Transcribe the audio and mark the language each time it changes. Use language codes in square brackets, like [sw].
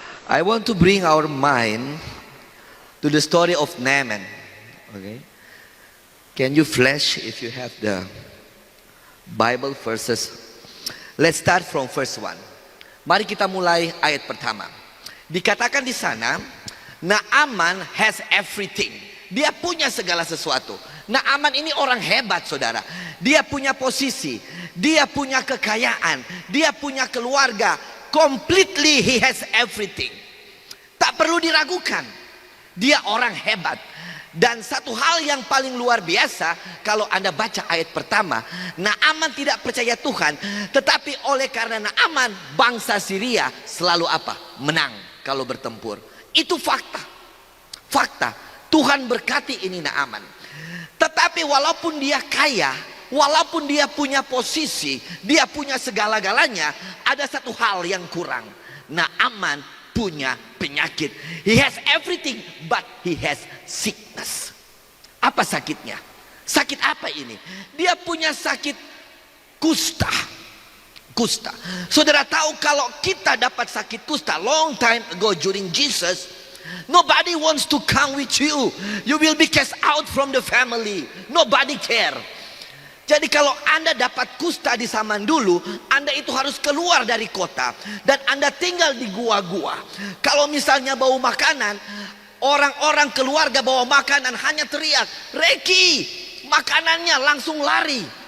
[en] I want to bring our mind to the story of Naaman. Okay, can you flash if you have the Bible verses? Let's start from verse 1. [id] Mari kita mulai ayat pertama. Dikatakan di sana, Naaman [en] has everything. [id] Dia punya segala sesuatu. Naaman ini orang hebat, saudara. Dia punya posisi, dia punya kekayaan, dia punya keluarga. [en] Completely he has everything. [id] Tak perlu diragukan, dia orang hebat. Dan satu hal yang paling luar biasa, kalau Anda baca ayat pertama, Naaman tidak percaya Tuhan, tetapi oleh karena Naaman, bangsa Syria selalu apa? Menang kalau bertempur. Itu fakta. Fakta. Tuhan berkati ini Naaman. Tetapi walaupun dia kaya, walaupun dia punya posisi, dia punya segala-galanya, ada satu hal yang kurang. Naaman punya penyakit. [en] He has everything, but he has sickness. [id] Apa sakitnya? Sakit apa ini? Dia punya sakit kusta. Kusta. Saudara tahu kalau kita dapat sakit kusta [en] long time ago during Jesus, nobody wants to come with you. You will be cast out from the family. Nobody care. [id] Jadi kalau Anda dapat kusta di zaman dulu, Anda itu harus keluar dari kota dan Anda tinggal di gua-gua. Kalau misalnya bau makanan, orang-orang keluarga bawa makanan hanya teriak, "Reki, makanannya!" langsung lari.